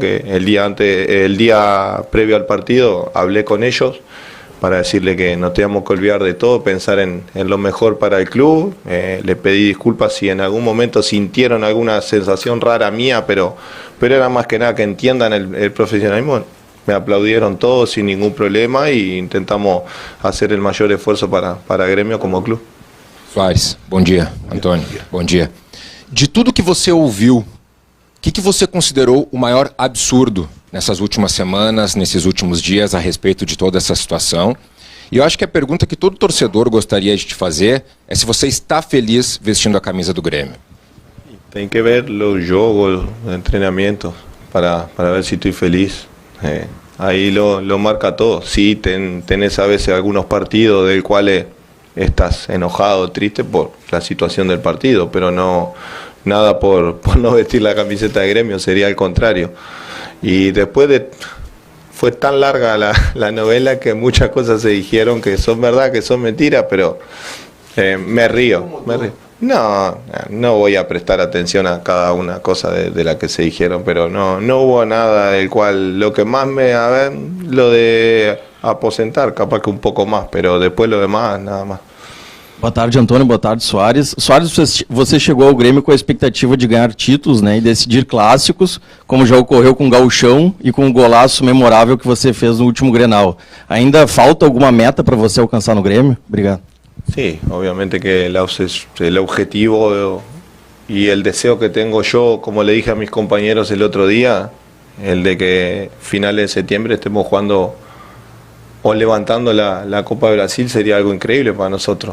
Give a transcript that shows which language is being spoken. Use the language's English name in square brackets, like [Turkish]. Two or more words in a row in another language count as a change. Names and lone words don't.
[Spanish] Que el día previo al partido hablé con ellos para decirle que no teníamos que olvidar de todo, pensar en lo mejor para el club. Le pedí disculpas si en algún momento sintieron alguna sensación rara mía, pero era más que nada que entiendan el profesionalismo. Me aplaudieron todos sin ningún problema e intentamos hacer el mayor esfuerzo para Grêmio como clube. [Portuguese] Soares, bom dia. Antônio, bom dia. De tudo que você ouviu, o que você considerou o maior absurdo nessas últimas semanas, nesses últimos dias, a respeito de toda essa situação? E eu acho que a pergunta que todo torcedor gostaria de te fazer é se você está feliz vestindo a camisa do Grêmio. Tem que ver [Spanish] los [Portuguese] jogos, [Spanish] el entrenamiento, para ver si estoy feliz. Ahí lo marca todo. Sí, tenés a veces algunos partidos del cuales estás enojado, triste por la situación del partido, pero no nada por no vestir la camiseta de Gremio, sería al contrario. Y después fue tan larga la novela que muchas cosas se dijeron que son verdad, que son mentiras, pero me río. No voy a prestar atención a cada una cosa de la que se dijeron, pero no hubo nada del cual lo que más lo de aposentar, capaz que un poco más, pero después lo demás, nada más. [Portuguese] Boa tarde, Antônio. Boa tarde, Soares. Soares, você chegou ao Grêmio com a expectativa de ganhar títulos, né, e decidir clássicos, como já ocorreu com o Gauchão e com o golaço memorável que você fez no último Grenal. Ainda falta alguma meta para você alcançar no Grêmio? Obrigado. [Spanish] Sí, obviamente que el objetivo y el deseo que tengo yo, como le dije a mis compañeros el otro día, el de que finales de septiembre estemos jugando o levantando la Copa de Brasil sería algo increíble para nosotros.